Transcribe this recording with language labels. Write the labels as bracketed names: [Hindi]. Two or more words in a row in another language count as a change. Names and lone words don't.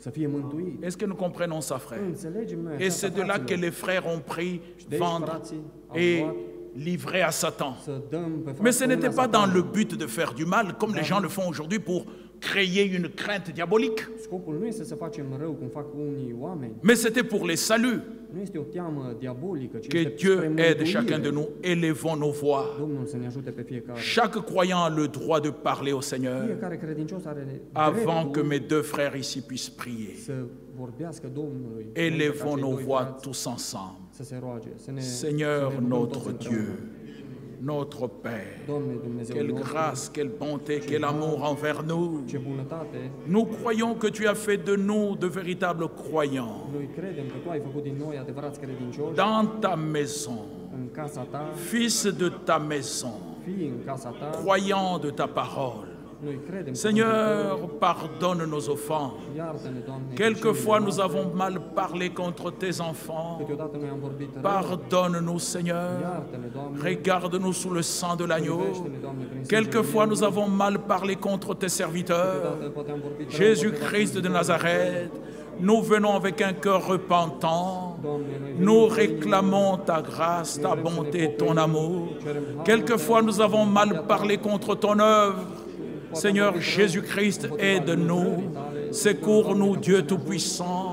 [French] Est-ce que nous comprenons ça, frère? Et c'est de là que les frères ont pris, vendre et livrer à Satan. Mais ce n'était pas dans le but de faire du mal, comme les gens le font aujourd'hui pour créer une crainte diabolique. Mais c'était pour les saluts. [Romanian] Nu este o teamă diabolică, ci [French] Que [Romanian] este [French] Dieu [Romanian] spre [French] aide chacun de [Romanian] mântuire. [French] nous, élevons nos voix. [Romanian] Domnul să ne ajute pe fiecare. [French] Chaque croyant a le droit de parler au Seigneur [Romanian] Fiecare credincios are [French] avant que [Romanian] dreptul [French] mes deux frères ici puissent prier. [Romanian] să vorbească Domnului. [French] Élevons nos voix [Romanian] frați [French] tous ensemble. [Romanian] să se roage, să ne [French] Seigneur [Romanian] să ne rugăm [French] notre [Romanian] toți împreună. [French] Dieu, notre Père, [Romanian] Doamne Dumnezeu [French] quelle [Romanian] nostru, [French] grâce, quelle bonté, quel amour envers nous. [Romanian] ce bunătate, [French] Nous croyons que tu as fait de nous de véritables croyants [Romanian] noi credem că Tu ai făcut din noi adevărați credincioși [French] dans ta maison, [Romanian] în casa Ta, [French] fils de ta maison, [Romanian] fii în casa Ta, [French] croyants de ta parole. [Romanian] noi credem [French] Seigneur, pardonne nos offenses. [Romanian] iartă-ne, Doamne, [French] Quelquefois nous avons mal parlé contre tes enfants. [Romanian] câteodată noi am vorbit rău, [French] Pardonne-nous, Seigneur. [Romanian] iartă-ne, Doamne, [French] Regarde-nous sous le sang de l'agneau. [Romanian] privește-ne, Doamne, prin sânge [French] Quelquefois [Romanian] de [French] nous avons mal parlé contre tes serviteurs. [Romanian] câteodată poate am vorbit rău, [French] Jésus-Christ de Nazareth, nous venons avec un cœur repentant. Nous réclamons ta grâce, ta bonté, ton amour. Quelquefois nous avons mal parlé contre ton œuvre. Seigneur Jésus-Christ, aide-nous. Secours-nous, Dieu Tout-Puissant.